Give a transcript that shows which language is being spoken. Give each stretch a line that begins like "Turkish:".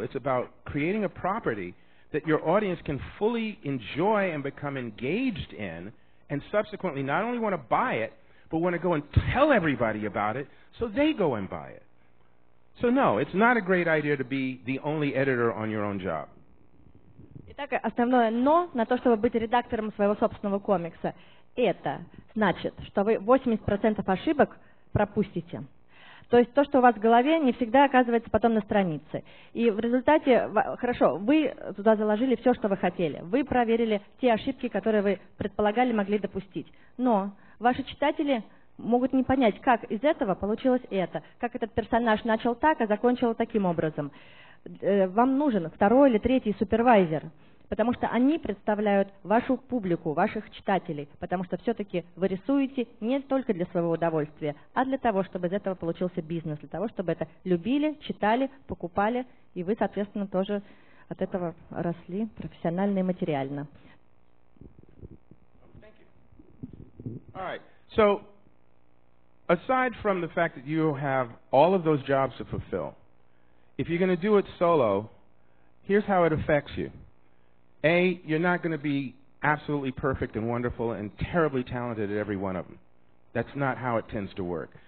English: It's about creating a property that your audience can fully enjoy and become engaged in, and subsequently not only want to buy it, but want to go and tell everybody about it, so they go and buy it. So no, it's not a great idea to be the only editor on your own job.
Russian: Итак, основное «но» на то, чтобы быть редактором своего собственного комикса, это значит, что вы 80% ошибок пропустите. То есть то, что у вас в голове, не всегда оказывается потом на странице. И в результате, хорошо, вы туда заложили все, что вы хотели. Вы проверили те ошибки, которые вы предполагали, могли допустить. Но ваши читатели могут не понять, как из этого получилось это, как этот персонаж начал так, а закончил таким образом. Вам нужен второй или третий супервайзер, потому что они представляют вашу публику, ваших читателей, потому что все-таки вы рисуете не только для своего удовольствия, а для того, чтобы из этого получился бизнес, для того, чтобы это любили, читали, покупали, и вы, соответственно, тоже от этого росли профессионально и материально.
English: All right. So, aside from the fact that you have all of those jobs to fulfill, if you're going to do it solo, here's how it affects you. A, you're not going to be absolutely perfect and wonderful and terribly talented at every one of them. That's not how it tends to work.